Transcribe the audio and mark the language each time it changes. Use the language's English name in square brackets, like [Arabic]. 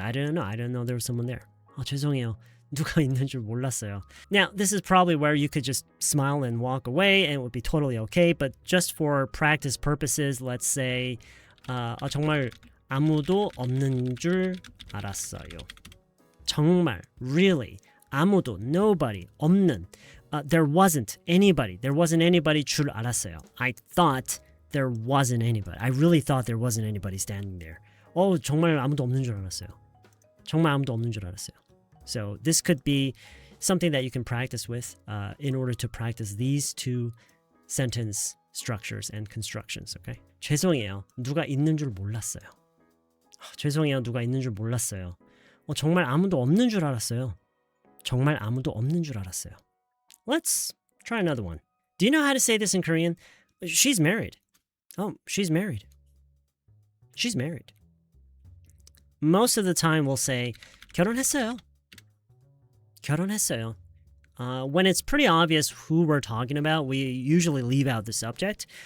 [English] I didn't know there was someone there. [Korean] 죄송해요. 누가 있는 줄 몰랐어요. [English] Now, this is probably where you could just smile and walk away and it would be totally okay. But just for practice purposes, let's say [Korean] 정말 아무도 없는 줄 알았어요. 정말, [English] really, [Korean] 아무도, [English] nobody, [Korean] 없는. [English] There wasn't anybody [Korean] 줄 알았어요. [English] I thought there wasn't anybody. I really thought there wasn't anybody standing there. [Korean] 정말 아무도 없는 줄 알았어요. 정말 아무도 없는 줄 알았어요. [English] So this could be something that you can practice with in order to practice these two sentence structures and constructions, okay? [Korean] 죄송해요. 누가 있는 줄 몰랐어요. 죄송해요. 누가 있는 줄 몰랐어요. 정말 아무도 없는 줄 알았어요. 정말 아무도 없는 줄 알았어요. [English] Let's try another one. Do you know how to say this in Korean? She's married. She's married. She's married. Most of the time we'll say [Korean] 결혼했어요. 결혼했어요. [English] When it's pretty obvious who we're talking about, we usually leave out the subject.